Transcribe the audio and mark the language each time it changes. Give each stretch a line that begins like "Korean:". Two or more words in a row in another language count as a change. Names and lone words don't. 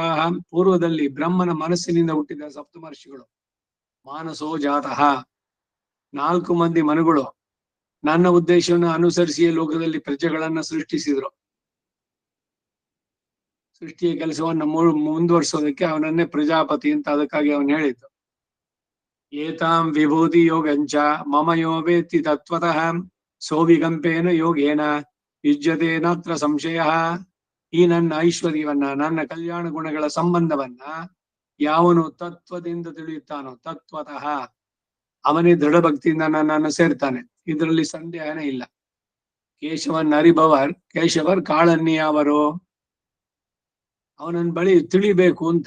Kannada: ಪೂರ್ವದಲ್ಲಿ ಬ್ರಹ್ಮನ ಮನಸ್ಸಿನಿಂದ ಹುಟ್ಟಿದ ಸಪ್ತಮರ್ಷಿಗಳು,
Sanskrit: ಮಾನಸೋ ಜಾತಃ
Kannada: 4 ಮಂದಿ ಮನುಗಳು ನನ್ನ ಉದ್ದೇಶವನ್ನು ಅನುಸರಿಸಿಯೇ ಲೋಕದಲ್ಲಿ ಪ್ರಜೆಗಳನ್ನ ಸೃಷ್ಟಿಸಿದ್ರು. ಸೃಷ್ಟಿಯ ಕೆಲಸವನ್ನು ಮುಂದುವರಿಸೋದಕ್ಕೆ ಅವನನ್ನೇ ಪ್ರಜಾಪತಿ ಅಂತ ಅದಕ್ಕಾಗಿ ಅವನು ಹೇಳಿದ್ದು.
Sanskrit: ಏತಾಂ ವಿಭೂತಿ ಯೋಗಂಚ ಮಮ ಯೋ ವೇತ್ತಿ ತತ್ವತಃ ಸೋವಿಗಂಪೇನ ಯೋಗೇನ ಯುಜ್ಯತೆ ನಾತ್ರ ಸಂಶಯ.
Kannada: ಈ ನನ್ನ ಐಶ್ವರ್ಯವನ್ನ, ನನ್ನ ಕಲ್ಯಾಣ ಗುಣಗಳ ಸಂಬಂಧವನ್ನ ಯಾವನು ತತ್ವದಿಂದ ತಿಳಿಯುತ್ತಾನೋ, ತತ್ವತಃ, ಅವನೇ ದೃಢ ಭಕ್ತಿಯಿಂದ ನನ್ನನ್ನು ಸೇರ್ತಾನೆ. ಇದರಲ್ಲಿ ಸಂದೇಹನೇ ಇಲ್ಲ. ಕೇಶವನ್ ಅರಿಭವರ್ ಕೇಶವರ್ ಕಾಳನ್ನಿಯವರು, ಅವನನ್ನ ಬಳಿ ತಿಳಿಬೇಕು ಅಂತ.